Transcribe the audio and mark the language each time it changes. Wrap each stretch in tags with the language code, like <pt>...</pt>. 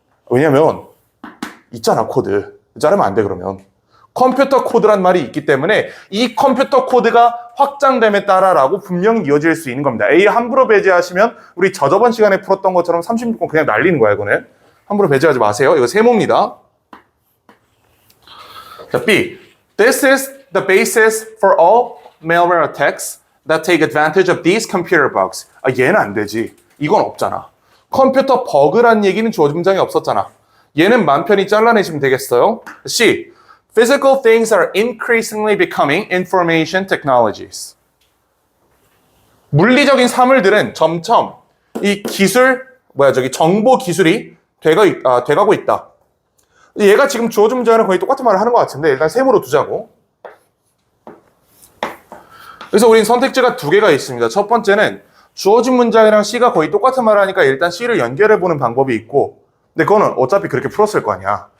<ko>왜냐면 있잖아 코드. 자르면 안 돼 그러면. 컴퓨터 코드란 말이 있기 때문에 이 컴퓨터 코드가 확장됨에 따라라고 분명히 이어질 수 있는 겁니다. A 함부로 배제하시면 우리 저번 시간에 풀었던 것처럼 36번 그냥 날리는 거야 이거는. 함부로 배제하지 마세요. 이거 세모입니다. 자, B.</ko> <en>This is the basis for all malware attacks that take advantage of these computer bugs.</en> <ko>얘는 안 되지. 이건 없잖아. 컴퓨터 버그란 얘기는 주어진 문장이 없었잖아. 얘는 맘 편히 잘라내시면 되겠어요. C.</ko> <en>Physical things are increasingly becoming information technologies.</en> <ko>물리적인 사물들은 점점 이 기술, 정보 기술이 돼가고 있다. 얘가 지금 주어진 문장이랑 거의 똑같은 말을 하는 것 같은데 일단 세모로 두자고. 그래서 우린 선택지가 두 개가 있습니다. 첫 번째는 주어진 문장이랑 C가 거의 똑같은 말을 하니까 일단 C를 연결해보는 방법이 있고, 근데 그거는 어차피 그렇게 풀었을 거 아니야.</ko>